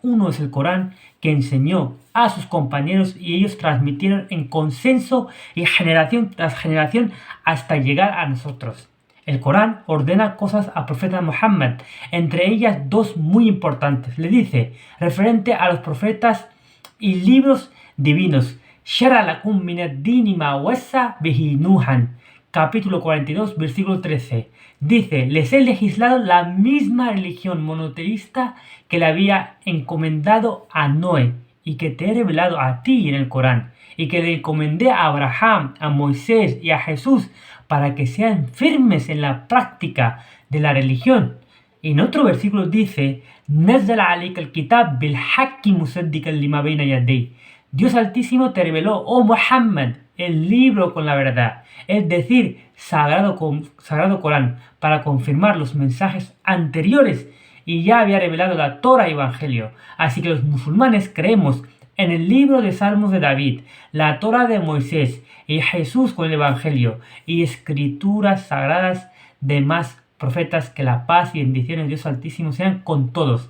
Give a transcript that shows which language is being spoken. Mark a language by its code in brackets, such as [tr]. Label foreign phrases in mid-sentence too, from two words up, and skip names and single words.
[es] Uno es el Corán, que enseñó a sus compañeros y ellos transmitieron en consenso y generación tras generación hasta llegar a nosotros. El Corán ordena cosas al profeta Muhammad, entre ellas dos muy importantes. Le dice, referente a los profetas y libros divinos, [ar] شرع لكم من الدين ما وصى به نوحا, [es] capítulo 42, versículo 13. Dice, les he legislado la misma religión monoteísta que le había encomendado a Noé y que te he revelado a ti en el Corán y que le encomendé a Abraham, a Moisés y a Jesús para que sean firmes en la práctica de la religión. Y en otro versículo dice, [ar] نزل عليك الكتاب بالحق مصدقا لما بين يديه. [es] Dios Altísimo te reveló, oh Muhammad, el libro con la verdad, es decir, Sagrado Corán, para confirmar los mensajes anteriores y ya había revelado la Torah y Evangelio. Así que los musulmanes creemos en el libro de Salmos de David, la Torah de Moisés y Jesús con el Evangelio y escrituras sagradas de más profetas, que la paz y bendiciones de Dios Altísimo sean con todos.